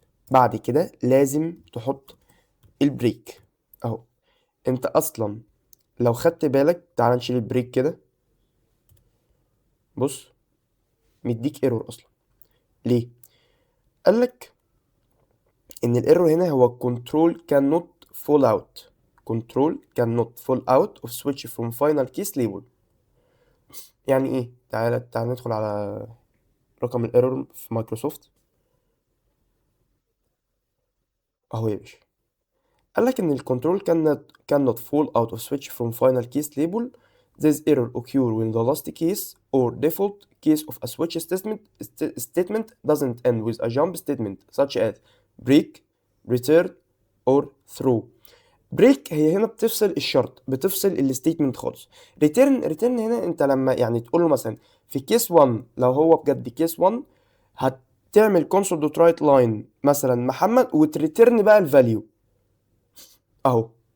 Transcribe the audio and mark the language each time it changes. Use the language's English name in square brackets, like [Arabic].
[Arabic] بعد كده لازم تحط البريك اهو. انت اصلا لو خدت بالك، تعال نشيل البريك كده. بص، مديك ايرور اصلا. ليه؟ قالك ان الايرور هنا هو [English] control cannot fall out. control cannot fall out of switch from final case label. [Arabic] يعني ايه؟ تعال ندخل على رقم الايرور في مايكروسوفت اهو يا باشا. قالك ان الكنترول [English] cannot fall out of switch from final case label. This error occur when the last case or default case of a switch statement doesn't end with a jump statement such as break, return or throw. [Arabic] بريك هي هنا بتفصل الشرط، بتفصل الستيتمنت خالص. ريتيرن هنا انت لما يعني تقول له مثلا في كيس 1، لو هو بجد كيس 1 هتعمل console دوت رايت لاين مثلا محمد وتريتيرن بقى الفاليو اهو.